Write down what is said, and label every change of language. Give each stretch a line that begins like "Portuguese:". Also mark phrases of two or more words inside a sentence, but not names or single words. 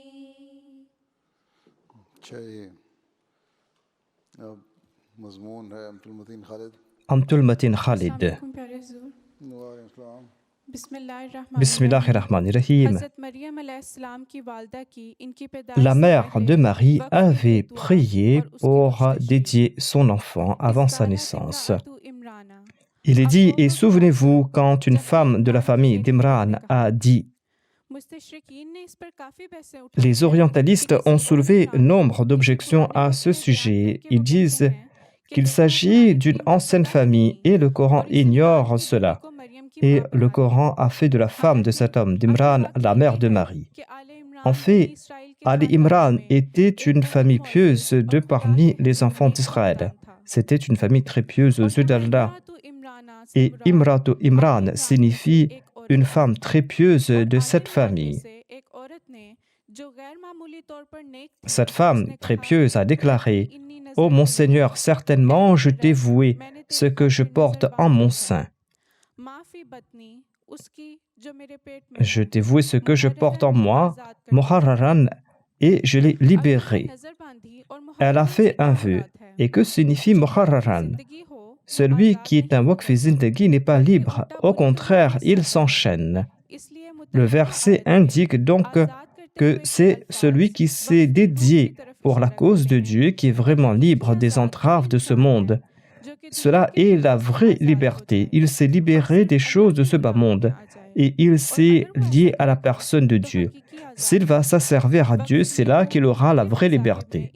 Urdu: اچھا یہ اب مضمون ہے امت المتین خالد. امت المتین خالد.
Arabic: وعلیکم السلام. بسم اللہ الرحمن الرحیم.
Urdu: حضرت مریم علیہ السلام کی والدہ کی ان کی پیدائش
French: La
Urdu: سے
French: mère
Urdu: پہلے
French: de Marie
Urdu: وقت
French: avait
Urdu: دعا
French: prié
Urdu: اور اس کی
French: pour
Urdu: بخشش
French: dédier son enfant avant sa
Urdu: اس
French: naissance.
Urdu: طرح
Arabic: امرأة عمران.
French: Il est dit, et souvenez-vous quand une femme de la famille d'Imran a dit,
Urdu: مستشرقین نے اس پر کافی بحثیں اٹھائی
French: les
Urdu: ہیں
French: orientalistes
Urdu: کہ
French: ont
Urdu: کسی
French: soulevé
Urdu: اور انسان
French: nombre
Urdu: کی
French: d'objections
Urdu: قرآن
French: à
Urdu: پاک
French: ce
Urdu: میں بیان
French: sujet.
Urdu: کر کے
French: Ils
Urdu: وہ
French: disent
Urdu: کہتے ہیں کہ
French: qu'il
Urdu: خدا
French: s'agit
Urdu: قرآن
French: d'une
Urdu: کی
French: ancienne
Urdu: مطلع
French: famille
Urdu: نہیں
French: et le Coran
Urdu: اور اس
French: ignore
Urdu: عمران کی بیوی
French: cela.
Urdu: کو مریم کی
French: Et
Urdu: ماں
French: le
Urdu: بنا دیا.
French: Coran a fait de la femme de cet homme d'Imran la mère de Marie.
Urdu: کہ آل عمران
French: En
Urdu: بنی
French: fait,
Urdu: اسرائیل کے
French: Ali
Urdu: خاندانوں
French: Imran
Urdu: میں
French: était
Urdu: ایک
French: une
Urdu: بہت
French: famille
Urdu: معزز
French: pieuse
Urdu: اور
French: de
Urdu: خدا
French: parmi
Urdu: کے
French: les enfants
Urdu: نیک
French: d'Israël.
Urdu: خاندان تھا.
French: C'était une famille très pieuse aux
Urdu: اور
French: yeux
Urdu: یہاں
French: d'Allah.
Arabic: امرأة عمران
Urdu: سے
French: Et
Urdu: مراد
French: Imratu
Urdu: آل
French: Imran
Urdu: عمران میں سے
French: signifie
Urdu: ایک عورت
French: une
Urdu: ہے.
French: femme très pieuse
Urdu: اور
French: de
Urdu: آل
French: cette
Urdu: عمران میں
French: famille.
Urdu: سے ایک عورت نے جو غیر معمولی طور پر نیک تھی
French: Cette
Urdu: اس
French: femme
Urdu: نے
French: très
Urdu: کہا
French: pieuse a
Urdu: کہ
French: déclaré:
Urdu: انی
French: Ô
Urdu: نظر
French: mon
Urdu: تلی
French: Seigneur, certainement je t'ai voué
Urdu: میں نے
French: ce
Urdu: تیرے
French: que je
Urdu: پر نظر
French: porte en
Urdu: باندھی
French: mon
Urdu: ہے.
French: sein.
Arabic: معافی بطنی
Urdu: اس کی جو میرے پیٹ میں
French: Je
Urdu: ہے
French: t'ai voué ce que je porte en moi,
Urdu: آزاد کرنے
French: Muharraran, et je l'ai
Urdu: اب یہاں
French: libéré.
Urdu: نظر باندھی اور
French: Elle a
Urdu: محررن سے
French: fait un
Urdu: کیا
French: vœu.
Urdu: مراد ہے؟
French: Et que signifie
Urdu: جو وقف
French: Muharraran?
Urdu: زندگی ہو وہ
French: Celui
Urdu: آزاد
French: qui est un
Urdu: نہیں
French: waqf
Urdu: ہوتا
French: zindagi n'est pas
Urdu: بلکہ
French: libre.
Urdu: الٹا
French: Au
Urdu: پوری طرح
French: contraire, il
Urdu: پھنسا ہے.
French: s'enchaîne.
Urdu: اس لیے
French: Le
Urdu: متعلقہ
French: verset
Urdu: آیت میں
French: indique donc
Urdu: آزاد کرنے
French: que c'est celui qui s'est dédié pour la cause de Dieu qui est vraiment libre des entraves de ce monde. Cela est la vraie liberté. Il s'est libéré des choses de ce bas monde et il s'est lié à la personne de Dieu. S'il va s'asservir à Dieu, c'est là qu'il aura la vraie liberté.